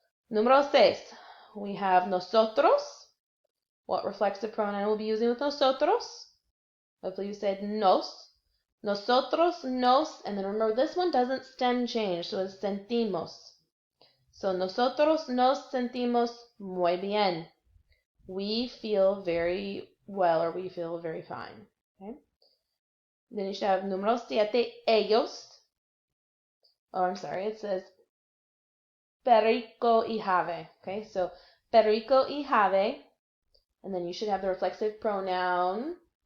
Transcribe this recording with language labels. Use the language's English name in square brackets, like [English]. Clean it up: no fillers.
[English] Número 6, we have nosotros. What reflexive pronoun we'll be using with nosotros? Hopefully you said nos. Nosotros, nos, and then remember this one doesn't stem change, so it's sentimos. [Spanish] So nosotros nos sentimos muy bien. [English] We feel very well, or we feel very fine. Okay. Then you should have número 7, ellos. Oh, I'm sorry, it says Perico y have. Okay, so Perico y have. And then you should have the reflexive pronoun.